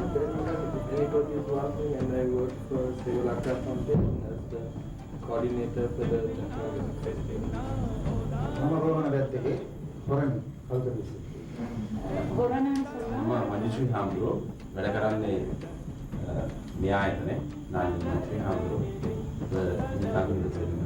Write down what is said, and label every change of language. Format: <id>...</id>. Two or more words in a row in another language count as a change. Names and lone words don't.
<en>Anybody is working, and I work for Sri Lanka Foundation as the coordinator for the Technology Festival.</en> <si>මජිශ්‍රී හාමුදුරුවෝ වැඩ කරන්නේ මේ ආයතනේ නායක මජිශ්‍රී හාමුදුරුවෝ</si>